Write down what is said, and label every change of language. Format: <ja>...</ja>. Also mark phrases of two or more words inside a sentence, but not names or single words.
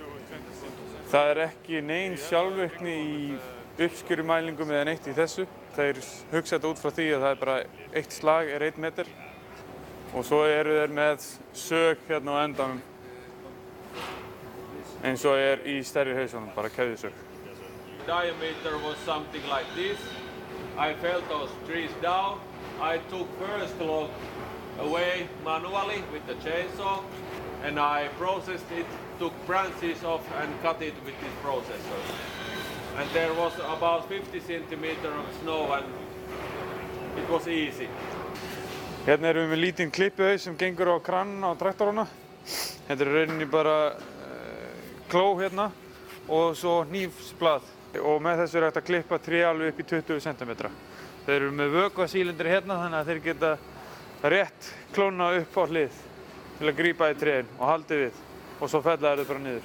<is>Það ekki nein sjálfvirkni í uppskjörumælingum eða neitt í þessu. Þeir hugsa þetta út frá því að það bara eitt slag 1 meter. Og svo eru þeir með sög hérna á endanum eins og í stærri hausunum, bara keðjusög.</is> <en>Diameter was something like this. I felt those trees down. I took first log away manually with the chainsaw and I processed it, took branches off and cut it with this processor. And there was about 50 centimeters of snow and it was easy.</en> <is>Hérna erum við með lítinn klippuhaus sem gengur á kranana á traktorana. Þetta rauninni bara kló hérna og svo hnífsblað. Og með þessu hægt að klippa tré alveg upp í 20 cm. Þeir eru með vökvasílindri hérna þannig að þeir geta rétt klóna upp á hlið til að grípa í trén og haldi við og svo fella þau bara niður.</is>